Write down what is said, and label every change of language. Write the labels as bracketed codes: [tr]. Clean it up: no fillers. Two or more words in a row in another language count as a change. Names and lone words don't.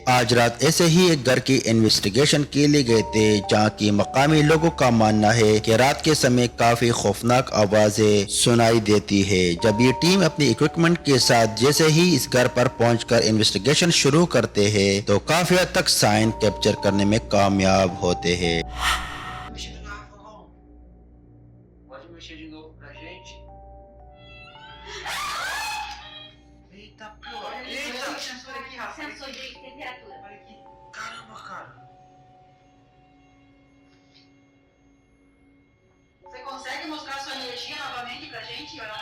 [hi] आज रात ऐसे ही एक घर की इन्वेस्टिगेशन के लिए गए थे जहाँ की मकामी लोगों का मानना है कि रात के समय काफी खौफनाक आवाजें सुनाई देती है। जब ये टीम अपनी इक्विपमेंट के साथ जैसे ही इस घर पर पहुंचकर इन्वेस्टिगेशन शुरू करते हैं तो काफी हद तक [en] sign capture [hi] करने में कामयाब होते हैं। [pt] Pode mexer de novo pra gente? Eita, pior. Eita! Sensor aqui, Rafa. Sensor de temperatura. Olha aqui. Caramba, cara. Você consegue mostrar sua energia novamente pra gente?